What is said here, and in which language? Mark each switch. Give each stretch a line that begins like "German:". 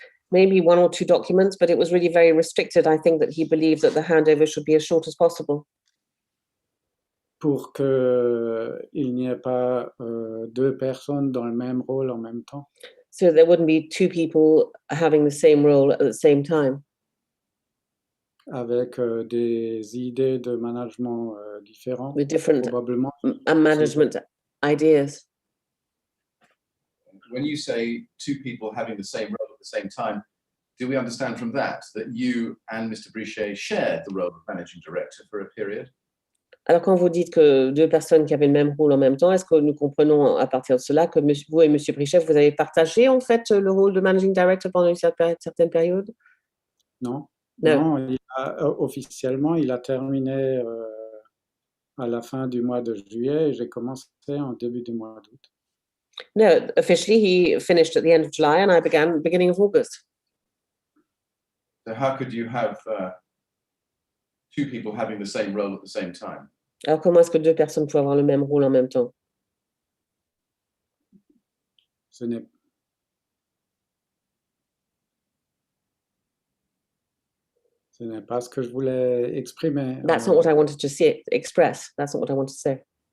English: Maybe one or two documents, but it was really very restricted. I think that he believed that the handover should be as short as possible.
French: Pour qu'il n'y ait pas deux personnes dans le même rôle en même temps,
English: So there wouldn't be two people having the same role at the same time,
French: avec des idées de management différentes,
English: with different
French: probablement.
English: management ideas. When you say two people having the same role at the same time, do we understand from that you and Mr. Brichet shared the role of managing director for a period?
French: Alors, quand vous dites que deux personnes qui avaient le même rôle en même temps, est-ce que nous comprenons à partir de cela que vous et M. Brichet, vous avez partagé en fait le rôle de managing director pendant une certaine période? Non,
English: No.
French: non, officiellement, il a terminé à la fin du mois de juillet et j'ai commencé en début du mois d'août.
English: No, officially he finished at the end of July and I began beginning of August. So how could you have two people having the same role at the same time?
French: Alors, comment est-ce que deux personnes peuvent avoir le même rôle en même temps? Ce n'est pas ce que je voulais exprimer.
English: That's not what I wanted to express. That's not what I want to say.